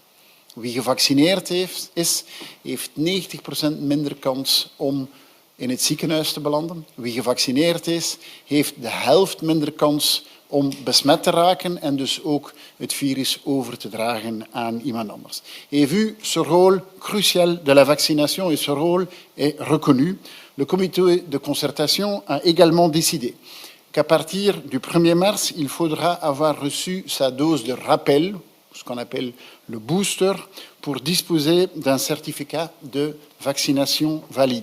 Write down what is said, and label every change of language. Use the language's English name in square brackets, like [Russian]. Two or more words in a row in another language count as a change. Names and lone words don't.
[Dutch] Wie gevaccineerd heeft 90% minder kans om in het ziekenhuis te belanden. Wie gevaccineerd is, heeft de helft minder kans om besmet te raken en dus ook het virus over te dragen aan iemand anders. [French] Et vu ce rôle crucial de la vaccination et ce rôle est reconnu, le comité de concertation a également décidé qu'à partir du 1er mars, il faudra avoir reçu sa dose de rappel, ce qu'on appelle le booster, pour disposer d'un certificat de vaccination valide.